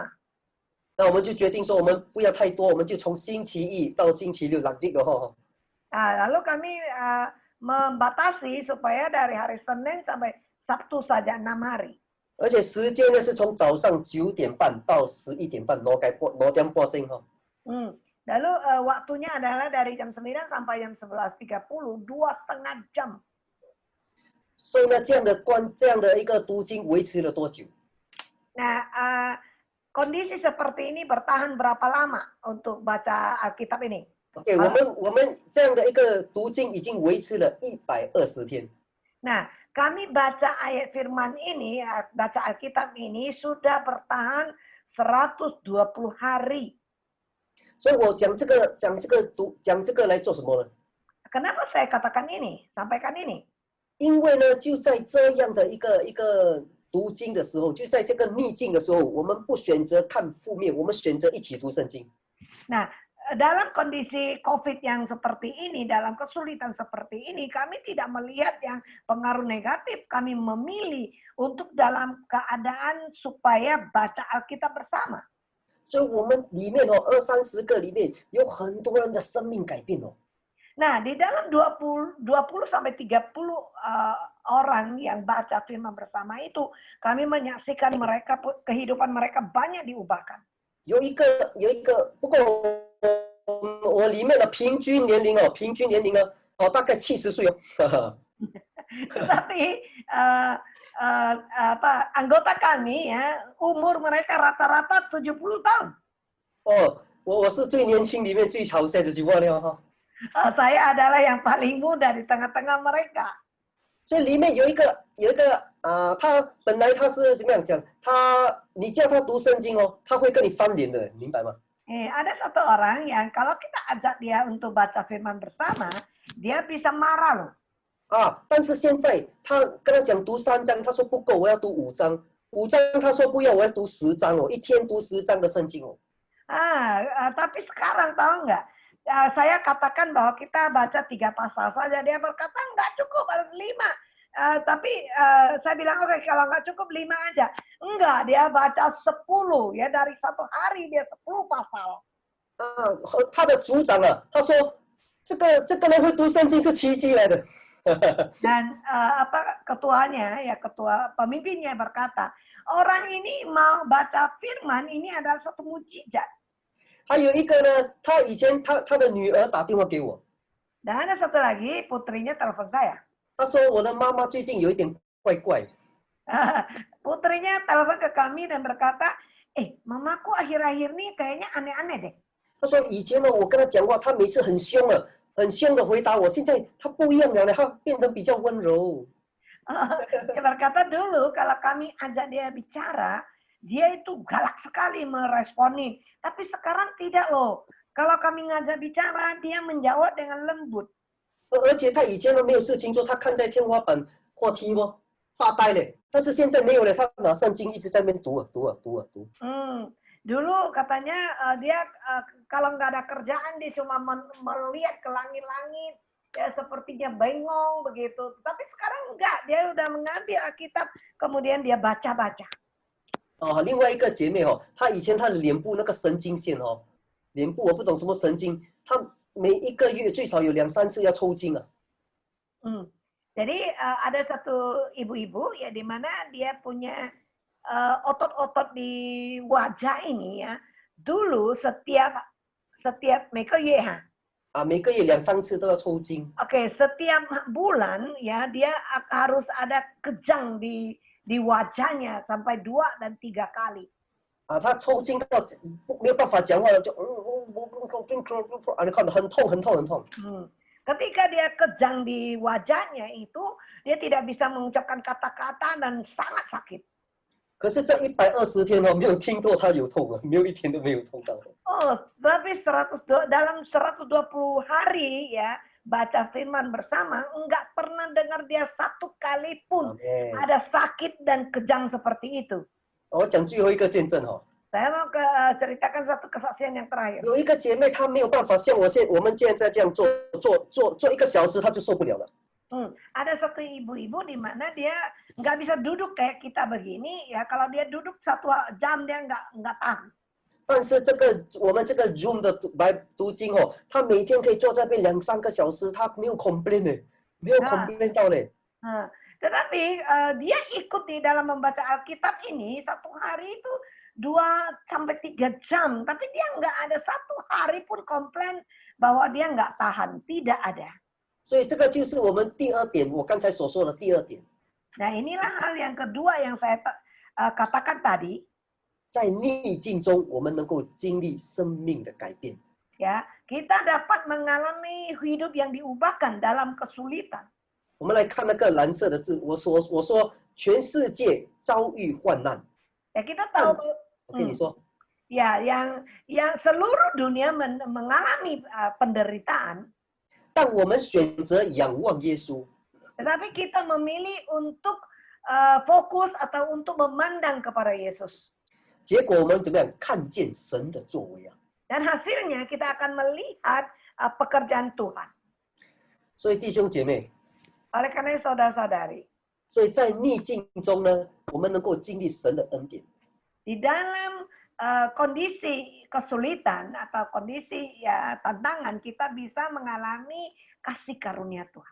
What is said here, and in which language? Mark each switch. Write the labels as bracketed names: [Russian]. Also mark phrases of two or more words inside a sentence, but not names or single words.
[Chinese] 那我们就决定说，我们不要太多，我们就从星期1到星期6 [Indonesian] lanjut loh. Lalu kami membatasi supaya dari hari Senin sampai Sabtu saja 6 hari. [Chinese] 而且时间呢是从早上9点半到11点半，2点半钟哈。 [Indonesian] Lalu waktunya adalah dari jam 9 sampai jam 11.30, 2,5 jam. [Chinese] 所以呢，这样的一个读经维持了多久？ [Indonesian] Nah, kondisi seperti ini bertahan berapa lama untuk baca Alkitab ini? [Chinese] OK， 我们这样的一个读经已经维持了120天。 [Indonesian] Nah, kami baca ayat firman ini, baca Alkitab ini sudah bertahan 120 hari. [Chinese] 所以我讲这个来做什么呢？ [Indonesian] Kenapa saya katakan ini, sampaikan ini? [Chinese] 因为呢，就在这样的一个读经的时候，就在这个逆境的时候，我们不选择看负面，我们选择一起读圣经。 [Indonesian] Nah, dalam kondisi COVID yang seperti ini, dalam kesulitan seperti ini, kami tidak melihat yang pengaruh negatif. Kami memilih untuk dalam keadaan supaya baca Alkitab bersama. [Chinese] 所以我们里面20-30个里面有很多人的生命改变哦。 [Indonesian] Nah, di dalam 20 sampai 30 orang yang baca firman bersama itu, kami menyaksikan mereka kehidupan mereka banyak diubahkan. [Chinese] 有一个，不过我里面的平均年龄大概70岁哦。 [Indonesian] Tetapi anggota kami ya, umur mereka rata-rata 70 tahun. [Chinese] 哦，我是最年轻里面最潮晒的情况了哈。 [Indonesian] Saya adalah yang paling muda di tengah-tengah mereka. [Chinese] 所以里面有一个他本来他是怎么样讲？你叫他读圣经哦，他会跟你翻脸的，明白吗？ [Indonesian] Ada satu orang yang kalau kita ajak dia untuk baca firman bersama, dia bisa marah loh. [Chinese] 但是现在他跟他讲读3章，他说不够，我要读5章。5章他说不要，我要读10章哦，一天读10章的圣经哦。 [Indonesian] Tapi sekarang tahu nggak? Saya katakan bahwa kita baca 3 pasal saja. Dia berkata nggak cukup, harus 5. Tapi saya bilang oke, kalau nggak cukup 5 aja. Enggak, dia baca 10 ya, dari 1 hari dia 10 pasal. [Chinese] 他的组长他说这个人会读圣经是奇迹来的。 [Indonesian] Dan ketuanya ya, ketua pemimpinnya berkata, orang ini mau baca firman ini adalah satu mujizat. [Chinese] 还有一个呢，他以前他的女儿打电话给我， [Indonesian] Dan ada satu lagi, putrinya telepon saya. [Chinese] 他说我的妈妈最近有一点怪怪。 [Indonesian] Putrinya telepon ke kami dan berkata, mamaku akhir-akhir ini kayaknya aneh-aneh deh. [Chinese] 他说以前呢，我跟他讲话，他每次很凶的回答我，现在他不一样了，他变得比较温柔。 [Indonesian] Dia berkata dulu kalau kami ajak dia bicara, dia itu galak sekali meresponi. Tapi sekarang tidak loh. Kalau kami ngajak bicara, dia menjawab dengan lembut. [Chinese] 而且他以前都没有事情做，他看在天花板或梯发呆嘞。但是现在没有了，他拿圣经一直在那边读。 [Indonesian] Dulu katanya dia kalau nggak ada kerjaan dia cuma melihat ke langit-langit, ya sepertinya bengong begitu. Tapi sekarang enggak, dia udah mengambil Alkitab, kemudian dia baca-baca. [Chinese] 另外一个姐妹她以前她的脸部那个神经线脸部我不懂什么神经，她每一个月最少有2-3次要抽筋啊。 [Indonesian] Jadi ada satu ibu-ibu ya di mana dia punya otot-otot di wajah ini ya. Dulu setiap [Chinese] 每个月每个月2-3次都要抽筋。 [Indonesian] Oke, setiap bulan ya dia harus ada kejang di wajahnya sampai 2 dan 3 kali. [Chinese] 他抽筋到没有办法讲话了，就很痛很痛很痛。 [Indonesian] Ketika dia kejang di wajahnya itu, dia tidak bisa mengucapkan kata-kata dan sangat sakit. [Chinese] 可是这120天没有听过他有痛啊，没有一天都没有痛到。 [Indonesian] Tapi dalam 120 hari ya baca firman bersama, enggak pernah dengar dia satu kali pun ada sakit dan kejang seperti itu. [Chinese] 我讲最后一个见证哈。 [Indonesian] Saya mau ceritakan satu kesaksian yang terakhir. [Chinese] 有一个姐妹，她没有办法像我们现在这样做1个小时，她就受不了了。 [Indonesian] Ada satu ibu-ibu di mana dia nggak bisa duduk kayak kita begini, ya kalau dia duduk 1 jam dia nggak tahan. [Chinese] 但是我们这个 Zoom 的读经哦，她每天可以坐在那边2-3个小时，她没有 complain 呢，没有 complain 到嘞。 [Indonesian] Tetapi dia ikut di dalam membaca Alkitab ini 1 hari itu 2-3 jam, tapi dia nggak ada 1 hari pun komplain bahwa dia nggak tahan, tidak ada. [Chinese] 所以这个就是我们第2点，我刚才所说的第2点。 [Indonesian] Nah inilah hal yang kedua yang saya katakan tadi. [Chinese] 在逆境中，我们能够经历生命的改变。 [Indonesian] Ya, kita dapat mengalami hidup yang diubahkan dalam kesulitan. [Chinese] 我们来看那个蓝色的字，我说全世界遭遇患难。 [Indonesian] Ya kita tahu. Oke, [Chinese] 你说。 [Indonesian] Ya, yang seluruh dunia mengalami penderitaan. [Chinese] 但我们选择仰望耶稣。 [Indonesian] Tetapi kita memilih untuk fokus atau untuk memandang kepada Yesus. [Chinese] 结果我们怎么样看见神的作为啊？ [Indonesian] Dan hasilnya kita akan melihat pekerjaan Tuhan. [Chinese] 所以弟兄姐妹， [Indonesian] Oleh karena itu saudara-saudari, [Chinese] 所以在逆境中呢，我们能够经历神的恩典。 [Indonesian] di dalam kondisi kesulitan atau kondisi ya tantangan kita bisa mengalami kasih karunia Tuhan.